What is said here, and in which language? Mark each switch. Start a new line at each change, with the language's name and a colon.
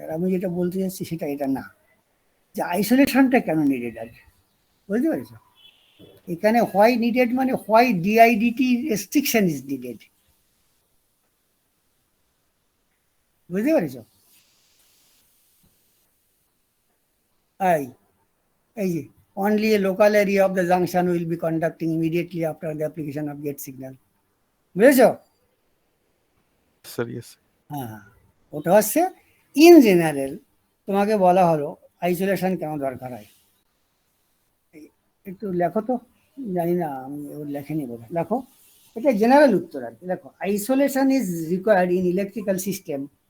Bangla: আর আমি যেটা বলতে চাচ্ছি সেটা এটা না, যে আইসোলেশনটা কেন নিডেড আর কি, বুঝতে পেরেছো? এখানে
English: why needed
Bangla: মানে
English: why DIDT restriction is needed,
Bangla: বুঝতে পেরেছো? এই যে
English: only a local area of the junction will be conducting immediately after the application of gate signal,
Bangla: বুঝেছো?
English: Sir yes.
Bangla: হ্যাঁ, ওটা হচ্ছে ইন জেনারেল তোমাকে বলা হলো আইসোলেশন কেন দরকার হয়। একটু লেখো তো, জানি না আমি ওর লেখেনি বলে, লেখো। এটা জেনারেল উত্তর আর কি। দেখো,
English: Isolation is required in electrical system.